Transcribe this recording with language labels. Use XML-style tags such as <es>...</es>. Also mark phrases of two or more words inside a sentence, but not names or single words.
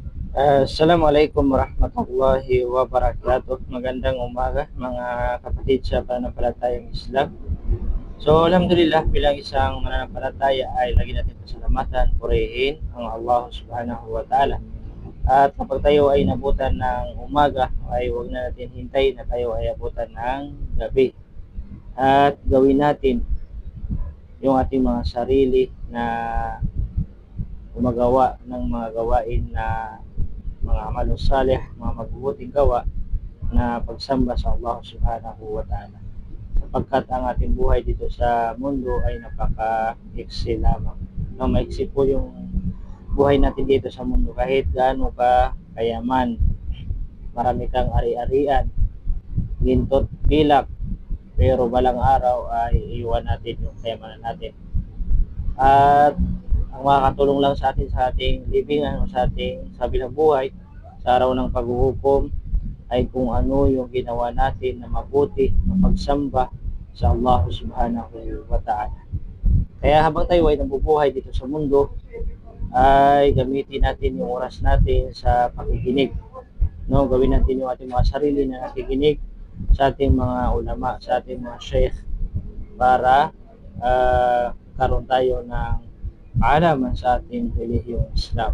<ar>السلام عليكم ورحمة الله وبركاته.</ar> <tl>Magandang umaga mga kapatid sa pananampalatayang Islam. So alhamdulillah, bilang isang mananampalataya ay lagi natin pasalamatan, purihin ang Allah</tl> <ar>سبحانه وتعالى.</ar> <tl>At kapag tayo ay nabutan ng umaga ay huwag na natin hintayin na tayo ay abutan ng gabi. At gawin natin yung ating mga sarili na gumagawa ng mga gawain na mga</tl> <ar>أعمال صالح,</ar> <tl>mga mabubuting gawa na pagsamba sa Allah</tl> <ar>سبحانه وتعالى.</ar> <tl>Sapagkat ang ating buhay dito sa mundo ay napaka-iksi lamang. No, maiksi po yung buhay natin dito sa mundo kahit gaano ka kayaman, marami kang ari-arian, gintot, pilak, pero balang araw ay iwan natin yung kayamanan natin. At ang makakatulong lang sa atin sa ating libingan o sa ating sabilang buhay sa araw ng paghuhukom ay kung ano yung ginawa natin na mabuti na pagsamba sa Allah</tl> <ar>سبحانه وتعالى.</ar> <tl>Kaya habang tayo ay nabubuhay dito sa mundo ay gamitin natin yung oras natin sa pakikinig. No, gawin natin yung ating mga sarili na nakikinig sa ating mga ulama, sa ating mga sheikh para karoon tayo ng kaalaman sa ating relihiyong Islam.</tl>